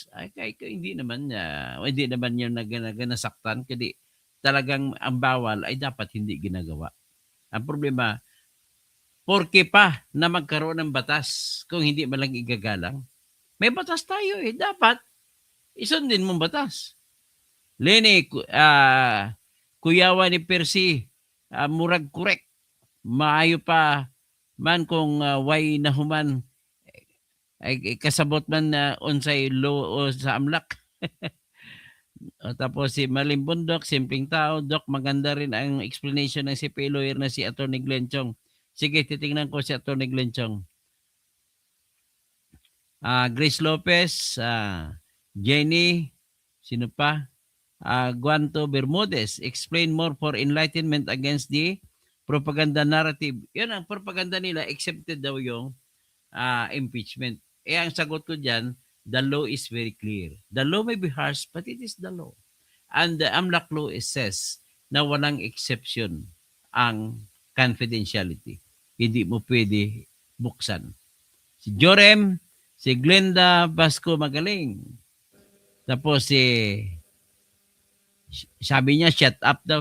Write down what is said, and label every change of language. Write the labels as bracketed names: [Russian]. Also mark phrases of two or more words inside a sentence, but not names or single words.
[Filipino] Ay, hindi naman yun nasaktan, kasi talagang ang bawal ay dapat hindi ginagawa. Ang problema, porke pa na magkaroon ng batas kung hindi man lang igagalang. May batas tayo eh. Dapat isundin mong batas. [Cebuano] Lenny kuyawa ni Percy, murag correct. Maayo pa man kung why nahuman ay kasabot man na unsay law o sa amlak. [Filipino] Tapos si Malim Bundok, simpleng tao. Doc, maganda rin ang explanation ng CPA lawyer na si Atty. Glenn Chong. Sige, titingnan ko si Atty. Glenn Chong. Grace Lopez, Jenny, sino pa? [English] Guanto Bermudez, explain more for enlightenment against the propaganda narrative. [Filipino] Yun ang propaganda nila, accepted daw yung impeachment. Ang sagot ko dyan, [English] the law is very clear. The law may be harsh, but it is the law. And the AMLAC law says [Filipino] na walang exception ang confidentiality. Hindi mo pwede buksan. Si Jorem, si Glenda Basco magaling. Tapos sabi niya, [English] shut up [Filipino] daw.